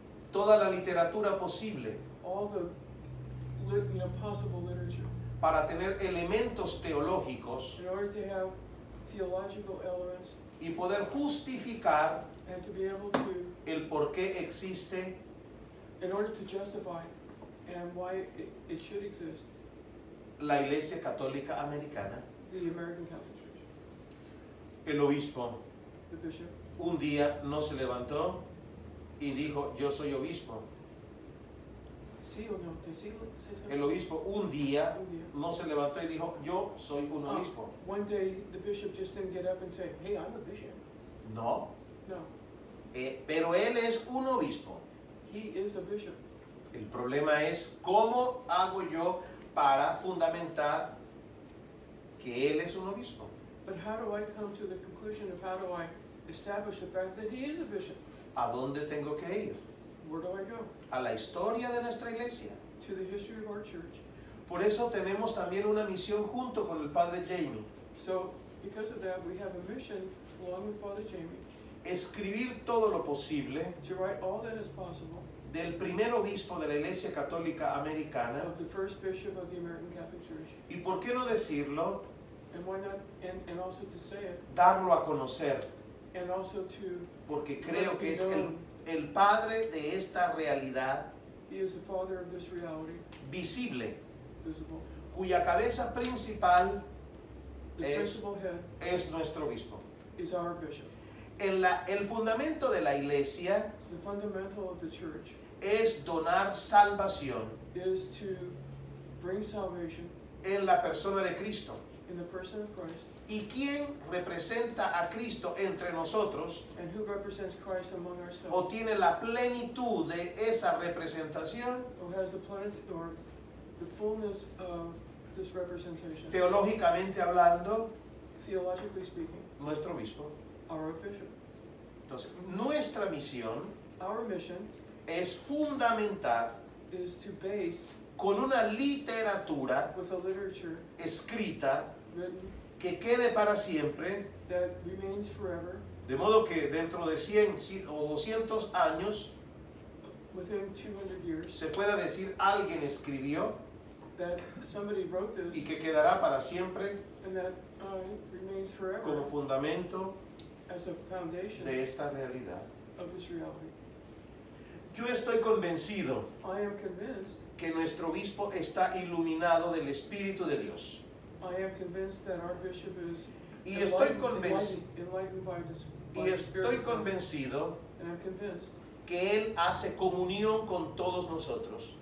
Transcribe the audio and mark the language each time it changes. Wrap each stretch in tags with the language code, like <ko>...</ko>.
<es>toda la literatura posible</es> <en>all the possible literature</en> <es>para tener elementos teológicos</es> <en>in order to have theological elements</en> <es>y poder justificar</es> <en>and to be able to,</en> <es>el por qué existe</es> <en>in order to justify and why it should exist,</en> <es>la Iglesia Católica Americana.</es> <en>the American Catholic Church.</en> <es>El obispo</es> <en>The bishop,</en> <es>un día no se levantó y dijo, yo soy obispo. sí o no, sí, El obispo un día Un día. no se levantó y dijo, yo soy un Ah. obispo.</es> <en>One day the bishop just didn't get up and say, hey, I'm a bishop.</en> <es>No,</es> <en>No,</en> <es>pero él es un obispo.</es> <en>he is a bishop.</en> <es>El problema es cómo hago yo para fundamentar que él es un obispo.</es> <en>But how do I come to the conclusion of how do I establish the fact that he is a bishop?</en> <es>¿A dónde tengo que ir?</es> <en>Where do I go?</en> <es>A la historia de nuestra iglesia.</es> <en>To the history of our church.</en> <es>Por eso tenemos también una misión junto con el padre Jamie.</es> <en>So, because of that, we have a mission, along with Father Jamie,</en> <es>Escribir todo lo posible</es> <en>to write all that is possible</en> <es>del primer obispo de la Iglesia Católica Americana.</es> <en>of the first bishop of the American Catholic Church.</en> <es>Y por qué no decirlo,</es> <en>And why not, and also to say it,</en> <es>darlo a conocer,</es> <en>and also to,</en> <es>porque creo que es el padre de esta realidad</es> <en>he is the father of this reality,</en> <es>visible,</es> <en>visible.</en> <es>cuya cabeza principal</es> <en>The</en> <es>Es-</es> <en>principal head</en> <es>es nuestro obispo.</es> <en>is our bishop.</en> <es>El fundamento de la iglesia</es> <en>The fundamental of the church</en> <es>es donar salvación</es> <en>is to bring salvation</en> <es>en la persona de Cristo.</es> <en>in the person of Christ.</en> <es>¿Y quién representa a Cristo entre nosotros</es> <en>And who represents Christ among</en> <es>o</es> <en>ourselves?</en> <es>tiene la plenitud de esa representación?</es> <en>Who has the plenitude or the fullness of this representation?</en> <es>Teológicamente hablando,</es> <en>Theologically speaking,</en> <es>nuestro obispo.</es> <en>our bishop.</en> <es>Entonces, nuestra misión</es> <en>Our mission</en> <es>es fundamentar</es> <en>is to base</en> <es>con una literatura</es> <en>with a literature</en> <es>escrita</es> <en>written</en> <es>que quede para siempre,</es> <en>that remains forever,</en> <es>de modo que dentro de 100 o 200 años</es> <en>within 200 years,</en> <es>se pueda decir alguien escribió</es> <en>that somebody wrote this</en> <es>y que quedará para siempre</es> <en>and that remains forever</en> <es>como fundamento</es> <en>as a foundation</en> <es>de esta realidad.</es> <en>of this reality.</en> <es>Yo estoy convencido</es> <en>I am convinced,</en> <es>que nuestro obispo está iluminado del Espíritu de Dios.</es> <en>I am convinced that our bishop is</en> <es>Y estoy</es> <en>enlightened by the Spirit</en> <es>estoy</es> <en>of God.</en> <es>convencido</es> <en>And I'm convinced</en> <es>que Él hace comunión con todos nosotros.</es>